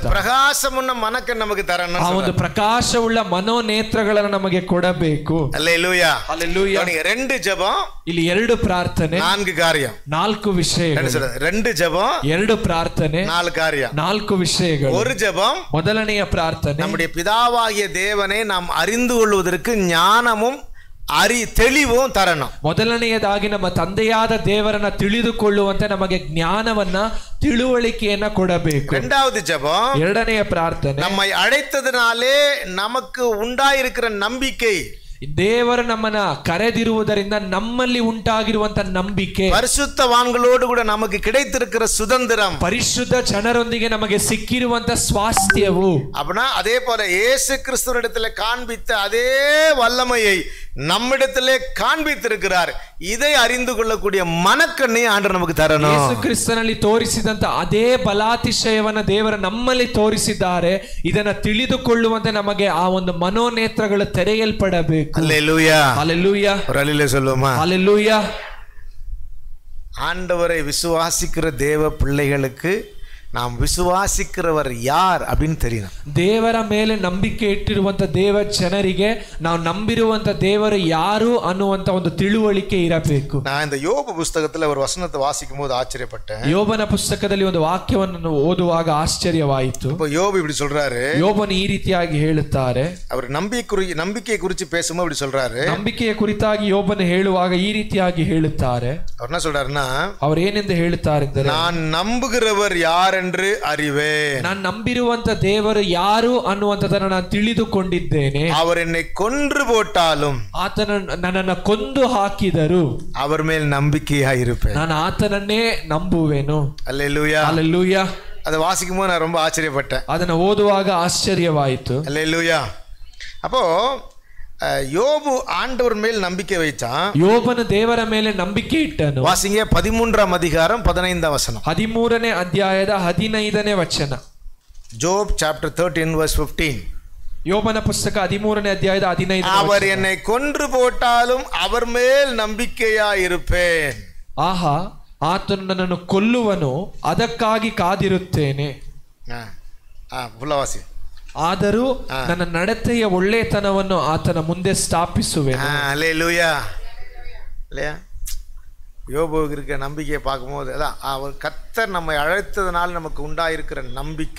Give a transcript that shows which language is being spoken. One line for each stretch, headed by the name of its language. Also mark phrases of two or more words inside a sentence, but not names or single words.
Tamil: அந்த பிரகாசமுள்ள மனக்கண் நமக்கு தரணும்.
Kannada: ಆ ಒಂದು ಪ್ರಕಾಶವುಳ್ಳ ಮನೋನೇತ್ರಗಳನ್ನು ನಮಗೆ ಕೊಡಬೇಕು.
Tamil: அல்லேலூயா, அல்லேலூயா. ரெண்டு ஜெபம்,
Kannada: ಇಲ್ಲಿ ಎರಡು ಪ್ರಾರ್ಥನೆ,
Tamil: நான்கு காரியம்.
Kannada: ನಾಲ್ಕು ವಿಷಯಗಳು.
Tamil: ரெண்டு ஜெபம்,
Kannada: ಎರಡು ಪ್ರಾರ್ಥನೆ,
Tamil: நாலு காரியம்.
Kannada: ನಾಲ್ಕು ವಿಷಯಗಳು.
Tamil: ஒரு ஜெபம்,
Kannada: ಮೊದಲನೆಯ ಪ್ರಾರ್ಥನೆ,
Tamil: நம்முடைய பிதாவாகிய தேவனை நாம் அறிந்து கொள்வதற்கு ஞானமும் தெளிவும் தரணும்.
Kannada: ಮೊದಲನೆಯದಾಗಿ ನಮ್ಮ ತಂದೆಯಾದ ದೇವರನ್ನ ತಿಳಿದುಕೊಳ್ಳುವಂತೆ ನಮಗೆ ಜ್ಞಾನವನ್ನ ತಿಳುವಳಿಕೆಯನ್ನ ಕೊಡಬೇಕು.
Tamil: இரண்டாவது ஜெபம்,
Kannada: ಎರಡನೆಯ ಪ್ರಾರ್ಥನೆ,
Tamil: நம்மை அழைத்ததினாலே நமக்கு உண்டாயிருக்கிற நம்பிக்கை,
Kannada: ದೇವರು ನಮ್ಮನ್ನ ಕರೆದಿರುವುದರಿಂದ ನಮ್ಮಲ್ಲಿ ಉಂಟಾಗಿರುವಂತ ನಂಬಿಕೆ,
Tamil: பரிசுத்தவான்களோடு கூட நமக்கு கிடைத்திருக்கிற சுதந்திரம்,
Kannada: ಪರಿಶುದ್ಧ ಜನರೊಂದಿಗೆ ನಮಗೆ ಸಿಕ್ಕಿರುವಂತ ಸ್ವಾಸ್ಥ್ಯವು,
Tamil: அப்படின்னா அதே போல இயேசு கிறிஸ்துவிடத்தில் காண்பித்த அதே வல்லமையை நம்மிடத்திலே காண்பித்திருக்கிறார். இதை அறிந்து கொள்ளக்கூடிய மனக்கண்ணை ஆண்டவர் நமக்கு தரணும்.
Kannada: ಯೇಸು ಕ್ರಿಸ್ತನಲ್ಲಿ ತೋರಿಸಿದಂತ ಅದೇ ಬಲಾತಿಶಯವನ್ನ ದೇವರ ನಮ್ಮಲ್ಲಿ ತೋರಿಸಿದ್ದಾರೆ. ಇದನ್ನ ತಿಳಿದುಕೊಳ್ಳುವಂತೆ ನಮಗೆ ಆ ಒಂದು ಮನೋನೇತ್ರಗಳು ತೆರೆಯಲ್ಪಡಬೇಕು.
Tamil: அல்லேலூயா, அல்லேலூயா. ஒரு அல்லேலூயா சொல்லுமா? அல்லேலூயா. ஆண்டவரை விசுவாசிக்கிற தேவ பிள்ளைகளுக்கு நாம் விசுவாசிக்கிறவர் யார் அப்படின்னு தெரியணும்.
Kannada: ದೇವರ ಮೇಲೆ ನಂಬಿಕೆ ಇಟ್ಟಿರುವಂತ ದೇವ ಜನರಿಗೆ ನಾವು ನಂಬಿರುವಂತ ದೇವರು ಯಾರು ಅನ್ನುವಂತ ಒಂದು ತಿಳುವಳಿಕೆ ಇರಬೇಕು.
Tamil: நான் இந்த யோபு புஸ்தகத்துல ஒரு வசனத்தை வாசிக்கும் போது ஆச்சரியப்பட்டேன்.
Kannada: ಯೋಬನ ಪುಸ್ತಕದಲ್ಲಿ ಒಂದು ವಾಕ್ಯವನ್ನು ಓದುವಾಗ ಆಶ್ಚರ್ಯವಾಯಿತು.
Tamil: இப்போ யோபு இப்படி சொல்றாரு,
Kannada: ಯೋಬನು ಈ ರೀತಿಯಾಗಿ ಹೇಳುತ್ತಾರೆ.
Tamil: அவர் நம்பிக்கை குறித்து பேசும்போது இப்படி சொல்றாரு,
Kannada: ನಂಬಿಕೆಯ ಕುರಿತಾಗಿ ಯೋಬನು ಹೇಳುವಾಗ ಈ ರೀತಿಯಾಗಿ ಹೇಳುತ್ತಾರೆ.
Tamil: அவர் என்ன சொல்றாருன்னா,
Kannada: ಅವರು ಏನೆಂದು ಹೇಳುತ್ತಾರೆ ಅಂದರೆ,
Tamil: நான் நம்புகிறவர் யார் என்று அறிவேன்,
Kannada: ನಾನು ನಂಬಿರುವಂತ ದೇವರು ಯಾರು ಅನ್ನುವಂಥದ್ದನ್ನು ನಾನು ತಿಳಿದುಕೊಂಡಿದ್ದೇನೆ.
Tamil: அவர் என்னை கொன்று போட்டாலும்
Kannada: ಆತನ ನನ್ನನ್ನು ಕೊಂದು ಹಾಕಿದರು
Tamil: அவர் மேல் நம்பிக்கையா இருப்பேன்,
Kannada: ನಾನು ಆತನನ್ನೇ ನಂಬುವೆನು.
Tamil: அல்லேலூயா, அல்லேலூயா. அதை வாசிக்கும் போது நான் ரொம்ப ஆச்சரியப்பட்டேன்.
Kannada: ಅದನ್ನು ಓದುವಾಗ ಆಶ್ಚರ್ಯವಾಯಿತು.
Tamil: அல்லேலூயா. அப்போ யோபு ஆண்டவர் மேல் நம்பிக்கை வைத்தான்.
Kannada: ಯೋಬನು ದೇವರ ಮೇಲೆ ನಂಬಿಕೆ ಇಟ್ಟನು.
Tamil: வாசிங்க 13ஆம் அதிகாரம் 15ஆம் வசனம்.
Kannada: 13ನೇ ಅಧ್ಯಾಯದ 15ನೇ ವಚನ.
English: Job chapter 13 verse 15.
Kannada: ಯೋಬನ ಪುಸ್ತಕ 13ನೇ ಅಧ್ಯಾಯದ 15ನೇ ವಚನ.
Tamil: அவர் என்னை கொன்று போட்டாலும் அவர் மேல் ನಂಬಿಕೆಯಾ இருப்பேன்.
Kannada: ಆಹಾ, ಆತನು ನನ್ನನ್ನು ಕೊಲ್ಲುವನು, ಅದಕ್ಕಾಗಿ ಕಾದಿರುತ್ತೇನೆ. ಫುಲ್ಲವಾಸಿ ಆದರೂ ನನ್ನ ನಡತೆಯ ಒಳ್ಳೆತನವನ್ನು ಆತನ ಮುಂದೆ ಸ್ಥಾಪಿಸುವೆನು.
Tamil: அல்லேலூயா. இல்லையா? யோபுவுக்கு இருக்க நம்பிக்கையை பார்க்கும்போது அதான் அவர் கர்த்தர் நம்மை அழைத்ததனால் நமக்கு உண்டாயிருக்கிற நம்பிக்கை.